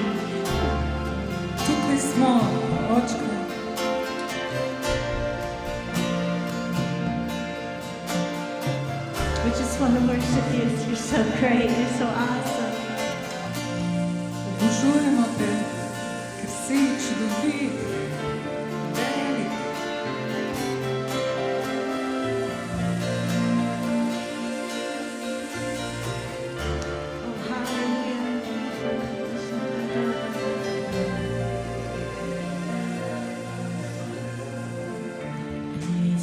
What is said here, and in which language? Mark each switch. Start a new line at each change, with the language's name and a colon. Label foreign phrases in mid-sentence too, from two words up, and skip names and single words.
Slovenian: Tukaj smo, očka.
English: We just want to worship you. You're so great. You're so awesome.
Slovenian: Obožujemo te, ker si čudovit, velik.
English: Oh, hallelujah.